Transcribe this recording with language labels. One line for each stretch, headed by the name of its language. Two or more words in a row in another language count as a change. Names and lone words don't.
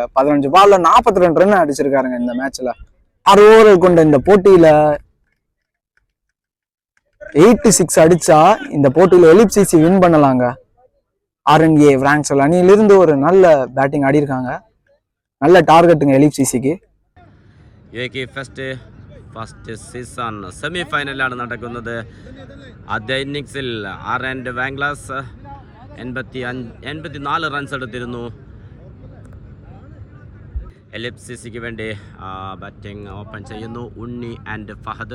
Tamil: 15 பால்ல 42 ரன் அடிச்சிருக்காருங்க இந்த மேட்ச்ல. 6 ஓவர்கள் கொண்ட இந்த போட்டியில 86 அடிச்சா இந்த போட்டியில எலிப்சிசி வின் பண்ணலாங்க. RNA பிராங்க்ஸ்வெல் அணியிலிருந்து ஒரு நல்ல பேட்டிங் ஆடி இருக்காங்க. நல்ல டார்கெட்டுங்க எலிப்சிசிக்கு.
English: first season semi
Malayalam: ഫൈനലാണ് നടക്കുന്നത്. ആദ്യ ഇന്നിങ്സിൽ ആൻഡ് വാംഗ്ലാസ് 84 റൺസ് എടുത്തിരുന്നു. LFCCക്ക് വേണ്ടി
English: batting open
Malayalam: ചെയ്യുന്നു ഉണ്ണി ആൻഡ് ഫഹദ്.